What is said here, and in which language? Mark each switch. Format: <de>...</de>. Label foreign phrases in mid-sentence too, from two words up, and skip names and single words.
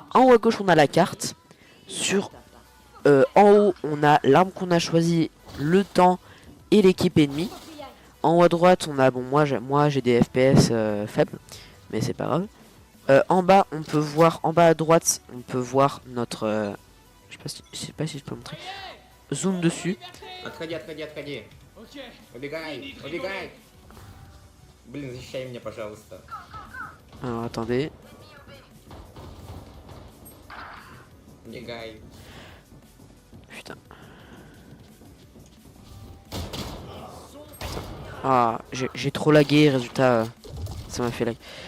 <fr>En haut à gauche, on a la carte. En haut, on a l'arme qu'on a choisie, le temps et l'équipe ennemie. En haut à droite, on a, bon, moi j'ai des FPS faibles, mais c'est pas grave. En bas, on peut voir, en bas à droite, on peut voir notre Je sais pas si je peux montrer. Zoom dessus.</fr> <ru>Отходи, отходи, отходи. Убегай, убегай. Блин, защищай меня, пожалуйста.</ru> <fr>Alors attendez.</fr> <ru>Убегай.</ru> <fr>Putain. Ah, j'ai trop lagué, résultat, ça m'a fait lag.</fr>